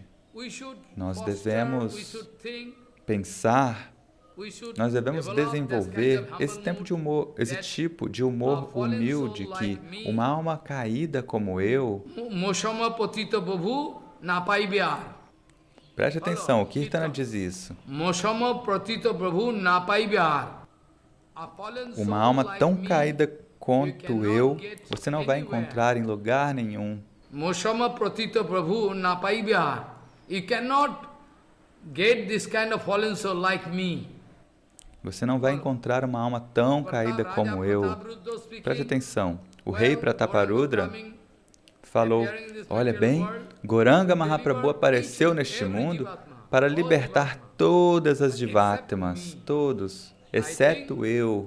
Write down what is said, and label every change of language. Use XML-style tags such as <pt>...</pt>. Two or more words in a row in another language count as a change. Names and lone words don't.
<pt>Nós devemos pensar, nós devemos desenvolver esse tipo de humor humilde que uma alma caída como eu... Preste atenção, o Kirtana diz isso. Uma alma tão caída quanto eu, você não vai encontrar em lugar nenhum.</pt> <bn>মো সম পতিত প্রভু না পাইবে আর.</bn> <en>You cannot get this kind of fallen soul like me.</en> <pt>Você não vai encontrar uma alma tão caída como eu. Preste atenção. O rei Prataparudra falou, olha bem, Gauranga Mahaprabhu apareceu neste mundo para libertar todas as Jivatmas, todos, exceto eu.</pt>